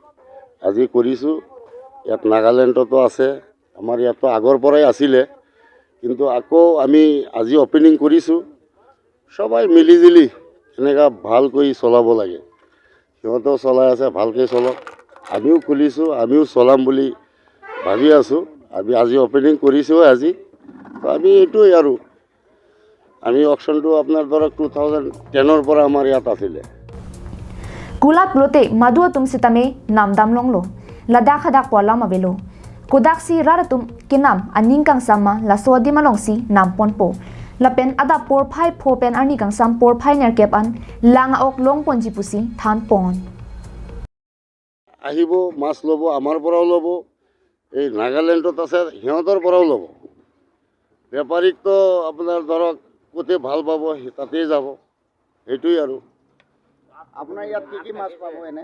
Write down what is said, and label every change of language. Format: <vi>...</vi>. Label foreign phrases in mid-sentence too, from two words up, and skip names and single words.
<as>ইয়াত নাগালেণ্ডতো আছে আমাৰ ইয়াতো আগৰ পৰাই আছিল কিন্তু আকৌ আমি আজি ওপেনিং কৰিছো সবাই মিলিজুলি এনেকা ভাল কৰি চলাব লাগে সিহঁতেও চলাই আছে ভালকৈ চলক আমিও খুলিছোঁ আমিও চলাম বুলি ভাবি আছোঁ আমি আজি ওপেনিং কৰিছোঁ আজি আমি এইটোৱে আৰু আমি অকশ্যনটো আপোনাৰ ধৰক 2010 পৰা আমাৰ ইয়াত আছিলে</as> <mjw>kulat blote madua tum sitame nam dam longlo ladak hadak pola mabelo kodak si raratum kinam aningkang sama la sodi malongsi nam ponpo lapen ada por phai phopen ani kang sam por phai ner kep an langa ok long ponji pusi than pon</mjw> <as>আহিব মাছ ল'ব আমাৰ পৰাও ল'ব এই নাগালেণ্ডত আছে সিহঁতৰ পৰাও ল'ব বেপাৰীক তো আপোনাৰ ধৰক কোতে ভাল পাব তাতেই যাব এইটোই আৰু আপোনাৰ ইয়াত কি কি মাছ পাব এনে</as>